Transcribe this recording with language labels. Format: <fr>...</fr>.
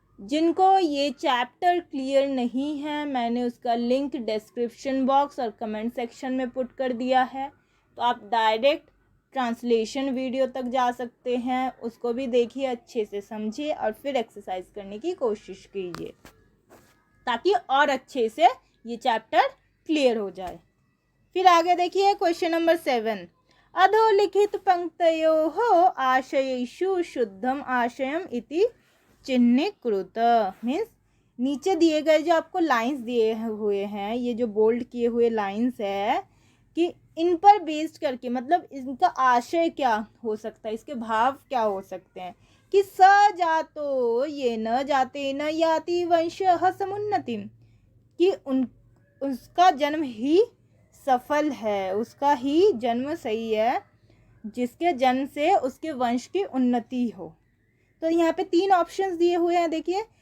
<hi>जिनको ये chapter clear नहीं है, मैंने उसका लिंक डिस्क्रिप्शन बॉक्स और कमेंट सेक्शन में पुट कर दिया है, तो आप डायरेक्ट ट्रांसलेशन वीडियो तक जा सकते हैं, उसको भी देखिए, अच्छे से समझिए और फिर एक्सरसाइज करने की कोशिश कीजिए ताकि और अच्छे से ये चैप्टर क्लियर हो जाए। फिर आगे देखिए क्वेश्चन नंबर 7।</hi> <sa>अधोलिखित पंक्तयोः आशयेषु शुद्धम आशयम इति चिह्नीकृत।</sa> <hi>मीन्स नीचे दिए गए जो आपको लाइंस दिए हुए हैं, ये जो बोल्ड किए हुए लाइंस है, कि इन पर बेस्ड करके मतलब इनका आशय क्या हो सकता है, इसके भाव क्या हो सकते हैं। कि</hi> <sa>स जातो ये न जाते न याति वंशः समुन्नतिम,</sa> <hi>कि उसका जन्म ही सफल है, उसका ही जन्म सही है जिसके जन्म से उसके वंश की उन्नति हो। तो यहाँ पे 3 ऑप्शंस दिए हुए हैं, देखिए</hi>